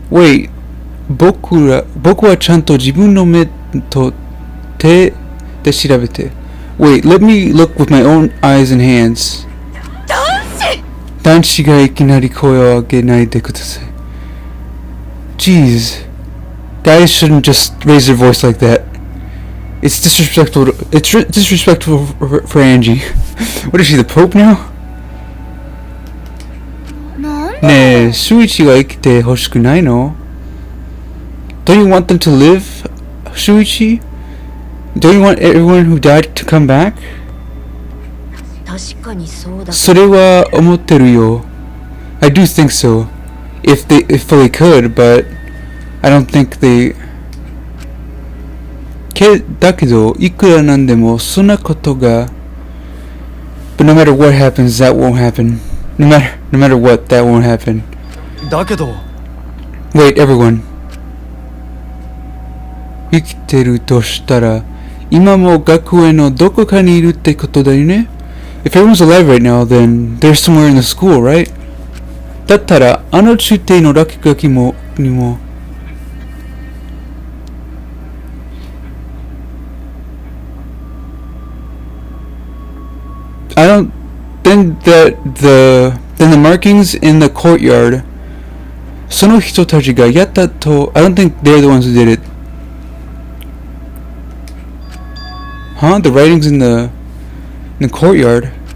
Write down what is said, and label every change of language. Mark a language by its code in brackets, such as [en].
[ja] Wait, 僕はちゃんと自分の目と手で調べて. [en] Wait, let me look with my own eyes and hands. [ja] 男子がいきなり声を上げないでください. [en] Jeez. Guys shouldn't just raise their voice like that. It's disrespectful. Disrespectful for Angie. What is she, the Pope now? [ja] ねえ、シュイチが生きてほしくないの? [en] Don't you want them to live, Shuichi? Don't you want everyone who died to come back? [ja] 確かにそうだ。それは思ってるよ. [en] I do think so. If they could, but I don't think they... [ja] だけど、いくらなんでもそんなことが... [en] But no matter what happens, that won't happen. No matter what, that won't happen. [ja] だけど [en] Wait, everyone. [ja] 生きてるとしたら、今も学園のどこかにいるってことだよね? [en] If everyone's alive right now, then they're somewhere in the school, right? [ja] だったら、あの中帝の落書きにも [en] I don't... Then the markings in the courtyard, [ja] その人たちがやったと... [en] I don't think they're the ones who did it. Huh? The writings in the courtyard.